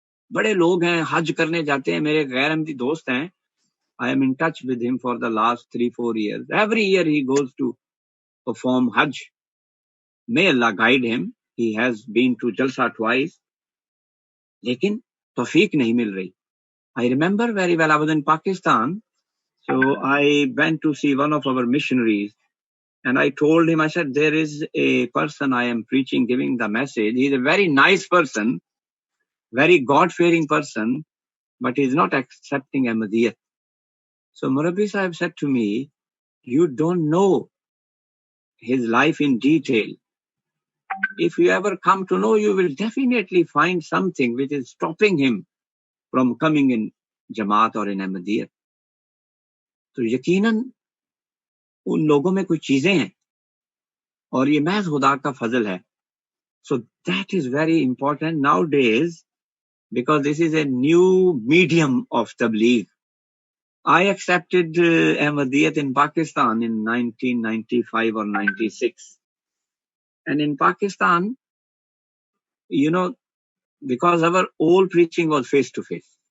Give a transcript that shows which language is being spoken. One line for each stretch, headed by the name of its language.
Urdu: بڑے لوگ ہیں, حج کرنے جاتے ہیں, میرے غیر احمدی دوست ہیں,
English: I am in touch with him for the last 3-4 years. Every year he goes to perform Hajj. May Allah guide him. he has been to Jalsa twice,
Urdu: لیکن توفیق نہیں مل رہی.
English: I remember very well, I was in Pakistan, so I went to see one of our missionaries, and I told him, I said, there is a person I am preaching, giving the message. He's a very nice person, very God-fearing person, but he's not accepting Ahmadiyyat. So Murabbi Sahib said to me, you don't know his life in detail. If you ever come to know, you will definitely find something which is stopping him from coming in Jamaat or in Ahmadiyyat.
Urdu: تو یقیناً ان لوگوں میں کوئی چیزیں ہیں اور یہ محض خدا کا فضل ہے.
English: So that is very important nowadays, because this is a new medium of tabligh. I accepted Ahmadiyyat in Pakistan in 1995 or 96. And in Pakistan, you know, because our all preaching was face to face.